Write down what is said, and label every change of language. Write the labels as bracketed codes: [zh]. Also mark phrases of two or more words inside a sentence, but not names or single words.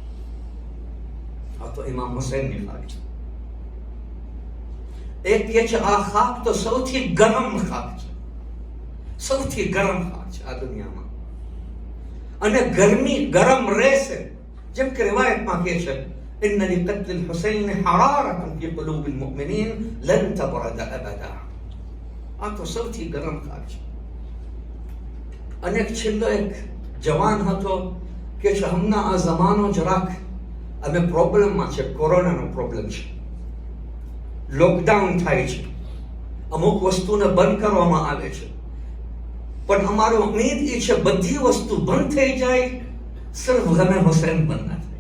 [gu] આ તો ઇમામ હુસૈનની ખાક છે. એક કહે છે આ ખાક તો સૌથી ગરમ ખાક છે, સૌથી ગરમ ખાક છે આ દુનિયામાં, અને ગરમ રહેશે. જેમ કે રિવાયતમાં કહે છે [ar] إن لقتل الحسين حرارة في قلوب المؤمنين لن تبرد أبدا. [gu] આ તો સૌથી ગરમ કાળ છે. અને એક છેલ્લો એક જવાન હતો કે છે હમણાં આ જમાનો જરાક અમે પ્રોબ્લેમમાં છે, કોરોનાનો પ્રોબ્લેમ છે, લોકડાઉન થાય છે, અમુક વસ્તુને બંધ કરવામાં આવે છે, પણ અમારો ઉમ્મીદ એ છે બધી વસ્તુ બંધ થઈ જાય, સિર્ફ ગમે હુસૈન બંધ ના થાય.